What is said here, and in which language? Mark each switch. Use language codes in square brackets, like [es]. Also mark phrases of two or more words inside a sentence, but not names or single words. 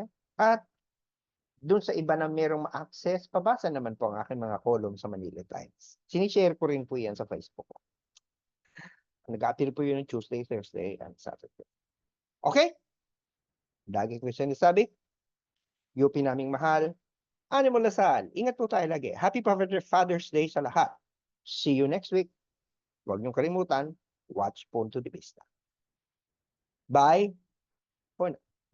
[tl] At doon sa iba na merong ma-access, pabasa naman po ang aking mga column sa Manila Times. Sinishare ko rin po yan sa Facebook ko. Nag-appeal po yun [en] Tuesday, Thursday, and Saturday. [tl] Okay? Lagi ko sinasabi, UP naming mahal, Animal Lasal, ingat po tayo lagi. [en] Happy Father's Day [tl] sa lahat. [en] See you next week. [tl] Huwag niyong kalimutan, [en] watch Punto de Vista. Bye for now.